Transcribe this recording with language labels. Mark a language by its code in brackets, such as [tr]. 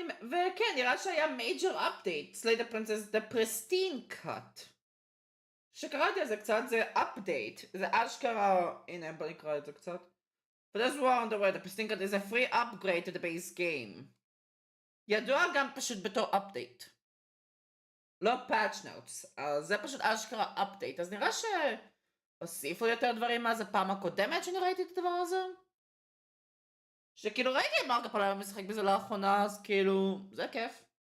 [he] וכן, נראה שהיה major update, Slay the Princess, the pristine cut. שקראתי על זה קצת, זה update, זה אשכרה, הנה בוא נקרא את זה קצת. [en] For those who are on the way, the pristine cut is a free upgrade to the base game. [he] ידוע גם פשוט בתור update. לא patch notes, אז זה פשוט אשכרה update, אז נראה שהוסיפו יותר דברים מאז הפעם הקודמת שאני ראיתי את הדבר הזה. שכאילו ראיתי את מרק הפעלה משחק בזה לאחרונה, אז כאילו, זה כיף.